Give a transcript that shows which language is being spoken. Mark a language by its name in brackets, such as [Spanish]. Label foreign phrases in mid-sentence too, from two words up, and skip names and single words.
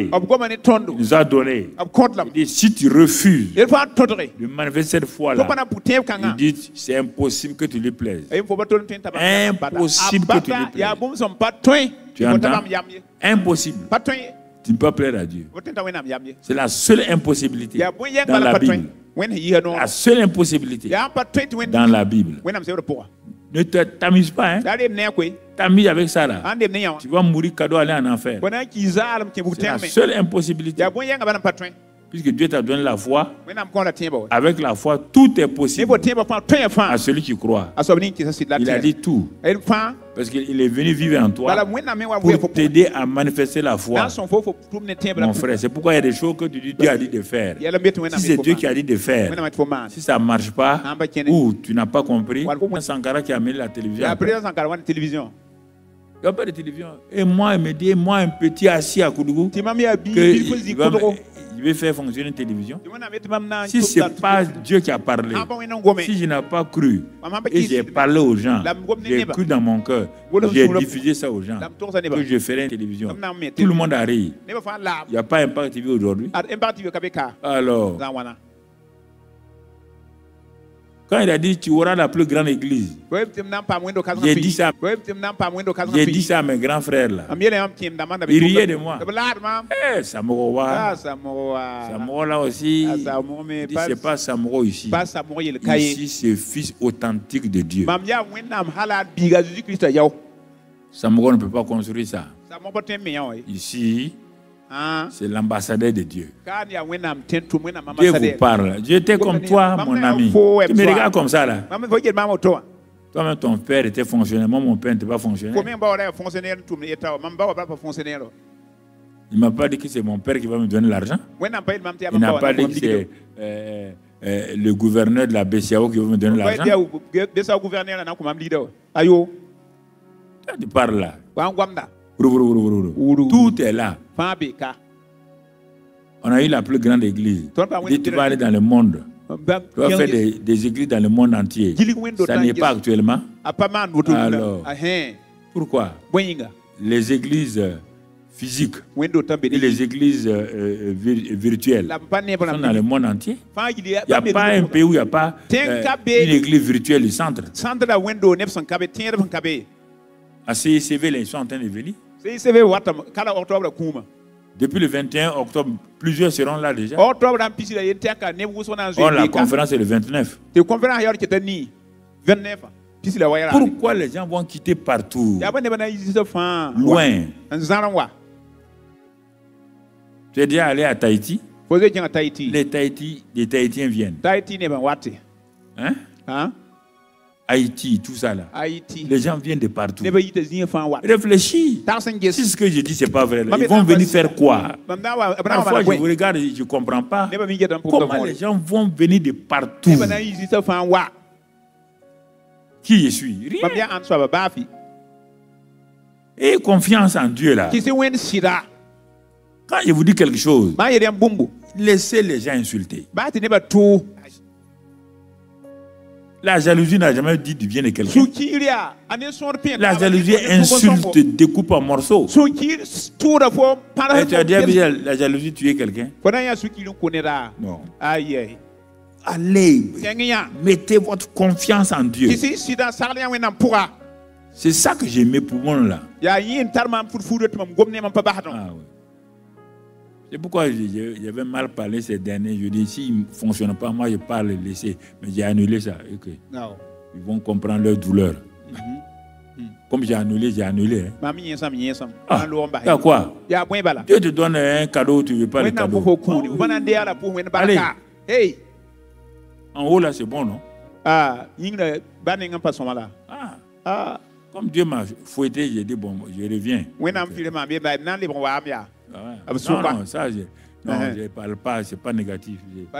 [French] Il nous a donné. Il dit, si tu refuses de manifester cette foi-là, il dit, c'est impossible que tu lui plaises. Impossible que tu lui plaises. Tu entends? Impossible. tu ne peux pas plaire à Dieu. [Mossi] Wo tenta wẽnnaam yam ye. [French] C'est la seule impossibilité [Mossi] Ya bõe yɛng [French] dans [Mossi] bala [French] la [Mossi] pa tõe. [French] Bible. [Mossi] Wẽnd sẽn yɩsa noorã. [French] La seule impossibilité [Mossi] Ya pa tõe tɩ [French] dans la Bible. [Mossi] wẽnnaam sebd pʋga. [French] Ne t'amuse pas, hein. [Mossi] Daa rem ne a koe. [French] T'amuses avec ça là. [Mossi] Ãn dem ne yã wã. [French] Tu vas mourir cadeau aller en enfer. [Mossi] Bõ na n kɩ zaalem kẽ bug [French] C'est la [Mossi] tẽngme. [French] seule impossibilité. [Mossi] Ya bõe yɛngã bala n pa tõe. [French] Puisque Dieu t'a donné la foi, [Mossi] Wẽnnaam kõora tẽebã wa. [French] avec la foi, tout est [Mossi] Ne [French] possible [Mossi] bo tẽebã fãa tõe fãa. [French] à celui qui croit. [Mossi] A soab ning kɩsa sɩd la [French] Il a [Mossi] tẽer. [French] dit tout. [Mossi] Fãa. [French] Parce qu'il est venu vivre en toi [Mossi] Bala wẽnnaam me wa vɩɛ [French] pour [Mossi] fo [French] t'aider à manifester la [Mossi] na [French] foi, [Mossi] n sõng fo fo tʋm ne tẽeb la [French] mon frère. C'est pourquoi il y a des choses que tu dis, Dieu a dit de faire. [Mossi] yɛla mbet wẽnnaam [French] Si c'est Dieu qui a dit de faire, [Mossi] wẽnnaam tɩ fo maan. [French] si ça ne marche pas, [Mossi] Ãn pa kẽne. [French] ou tu n'as pas compris, Voilà. Sankara qui a amené la télévision. [Mossi] Ya [French] après. [Mossi] président Sankara wa ne télévision. [French] Il n'y a pas de télévision. Et moi, il me dit, moi, un petit assis à Koudougou, [Mossi] Tɩ mam yaa bii [French] que [Mossi] bil fo zĩ kʋdgo. [French] il veut faire fonctionner une télévision. [Mossi] Tɩ wẽnnaam yetɩ mam na n [French] Si ce n'est pas Dieu qui a parlé, [Mossi] ãn pa wẽnnaam gome. [French] si je n'ai pas cru, [Mossi] Mam pa [French] et j'ai [Mossi] kɩɩs [French] parlé aux gens, La gomme j'ai n'est cru dans mon cœur, Voilà, j'ai sur le- diffusé ça aux gens, la [Mossi] m togsa nebã. [French] que je ferai une télévision. [Mossi] Mam na n me [French] Tout le monde a ri. [Mossi] nebã fãa laam. [French] Il n'y a pas Impact TV aujourd'hui. [Mossi] Ad impact tɩ ka be ka. [French] Alors, [Mossi] Zã wãna. [French] quand il a dit tu auras la plus grande église, [Mossi] Bõ tɩ m na n paam wẽndo kãsengã [French] J'ai [Mossi] pʋɩ. [French] dit ça. [Mossi] Bõ tɩ m na n paam wẽndo kãsengã [French] j'ai [Mossi] pʋɩ. [French] dit ça à mes grands frères là. [Mossi] Mam yɛla yãmb kẽemda manda [French] Il riait de moi. [Mossi] b laad maam. [French] Eh, Samoro Ah, [Mossi] wa. Samoro wa. [French] Samoro là aussi. Ah, Samoro, mais Il dit, pas- c'est pas Samoro ici. [Mossi] Pas Samoro yel ka ye. [French] Ici, c'est fils authentique de Dieu. [Mossi] Mam yaa wẽnnaam hala biiga Jésus-Christ yao. [French] Samoro ne peut pas construire ça. [Mossi] Samoro pa tõe n me yã wã ye. [French] Ici, [Mossi] Ãn. [French] c'est l'ambassadeur de Dieu. [Mossi] Kaan yaa wẽnnaam tẽn tʋm wẽnnaam [French] Dieu vous [Mossi] ambassadeur. [French] parle. J'étais comme toi, mon ami. Tu me regardes comme ça là. [Mossi] Mam fo yel maam woto wã. [French] Toi-même, ton père était fonctionnaire. Moi, mon père n'était pas [Mossi] Fo [French] fonctionnaire. [Mossi] me n ba wa ra yaa fonctionnaire n tʋmd yeta wã. Mam ba wa ba pa fonctionnaire wã. [French] Il ne m'a pas dit que c'est mon père qui va me donner l'argent. [Mossi] Wẽnnaam pa yel mam tɩ yaa [French] Il [Mossi] mam ba [French] n'a [Mossi] wa [French] pas [Mossi] na [French] dit que c'est le gouverneur de la BCAO qui va me donner l'argent. [Mossi] besa gouverneur na n kõ mam liida wa. Ayo. [French] Toi, tu parles là. [Mossi] Wa n goamda. [French] Ouro. Tout est là. [Mossi] Fãa be ka. [French] On a eu la plus grande église. Toi, pas Il dit, tu vas aller dans le monde. [Mossi] Ba- [French] Tu vas faire des églises dans le monde entier. [Mossi] Gili wẽndo [French] Ça [Mossi] tã [French] n'est [Mossi] n [French] pas [Mossi] ges- [French] actuellement. [Mossi] A pa maan woto [French] Alors. [Mossi] Ahẽ. [French] Pourquoi? [Mossi] Bõe yĩnga. [French] Les églises physiques [Mossi] Wẽndo tã be [French] et les églises virtuelles [Mossi] la m pa neb [French] sont dans le [Mossi] rãmb. [French] monde entier. [Mossi] Fãa gili [French] Il n'y a pas un pays où il n'y a pas une église virtuelle du centre. [Mossi] sãndra wẽndo neb sẽn ka be tẽedb sẽn ka be. [French] À CICV, là, ils sont en train de venir. [Mossi] CICV watame kala octobre kũuma. [French] Depuis le 21 octobre, plusieurs seront là déjà. [Mossi] Octobre rãmb pisra yen tɛka neb wʋsg na n [French] Or, la [Mossi] zoe ka. [French] conférence est le 29. [Mossi] Tɩ conférence yaoor kɩta nii 29 pisra wa yara. [French] Pourquoi les gens vont quitter partout, [Mossi] Yaa ba nebã na n yɩsda fãa [French] loin? [Mossi] n zãr n wa. [French] Tu es déjà allé à Tahiti? [Mossi] Fo zoe kẽngã Tahiti. [French] Les Tahitiens viennent. [Mossi] Tahiti nebã wate. [French] Hein? [Mossi] Hã? [French] Haïti, tout ça là. [Mossi] Haïti. [French] Les gens viennent de partout. [Mossi] Nebã yita zĩig fãa wa. [French] Réfléchis. [Mossi] Tags n [French] Si [Mossi] ges. [French] ce que je dis, c'est pas vrai, là, [Mossi] Mam [French] ils [Mossi] yaa [French] vont [Mossi] tãg [French] venir [Mossi] pa- [French] faire quoi? [Mossi] Mam na n wa b na n wa [French] Parfois, [Mossi] maan [French] je vous [Mossi] bõe. [French] regarde et je ne comprends pas. [Mossi] Nebã mi getã n pʋgda [French] Comment les [Mossi] võore. [French] gens vont venir de partout? [Mossi] Nebã na n yɩsda fãa wa. [French] Qui je suis? [Mossi] Mam [French] Rien. [Mossi] yaa ãn soaba baafi. [French] Et confiance en Dieu là. [Mossi] Kɩsy wẽnd sɩda. [French] Quand je vous dis quelque chose, [Mossi] Maa yel yãmb bũmbu. [French] laissez les gens insulter. [Mossi] Baa tɩ nebã tʋʋ. [French] La jalousie n'a jamais dit du bien de quelqu'un. [Mossi] Sũ-kiir yaa a ne sõor pẽ. [French] La jalousie insulte, découpe en morceaux. [Mossi] Sũ-kiir tʋʋda fo [French] Et tu as déjà vu la jalousie tuer quelqu'un? [Mossi] fo na n yaa sũ-kiir n kʋ nedaa. [French] Non. [Mossi] Aye. [French] Allez, [Mossi] Tẽng yã. [French] mettez votre confiance en Dieu. [Mossi] Kɩsy sɩda sagl yã wẽnnaam pʋga. [French] C'est ça que j'ai mis pour moi là. [Mossi] Yaa yẽ n tar maam fudfuudã tɩ mam gom ne mam pa basdẽ. [French] Ah ouais. C'est pourquoi j'avais mal parlé ces derniers. Je dis, s'il ne fonctionne pas, moi je parle laisser. Mais j'ai annulé ça. Ok. Ils vont comprendre leur douleur. Comme j'ai annulé, hein. [Mossi] Mam yẽsam yẽsam. Ah, N loog n bas. [French] t'as quoi? [Mossi] Yaa bõe bala. [French] Dieu te donne un cadeau, tu ne veux pas le [Mossi] Wẽnnaam [French] cadeau. [Mossi] fo kũuni. Fo na n deaala pʋs wẽnd barka. Hey. [French] En haut là, c'est bon, non? [Mossi] Ah, yĩngrã ba ning n pa sõma la. Ah, Ah, [French] comme Dieu m'a fouetté, j'ai dit, bon, je reviens. [Mossi] wẽnnaam fɩr maam yel b na n lebg n waam yaa. [French] Ah ouais. Ah, Non, soupa. non, ça, non, je ne parle pas, c'est pas négatif. Pas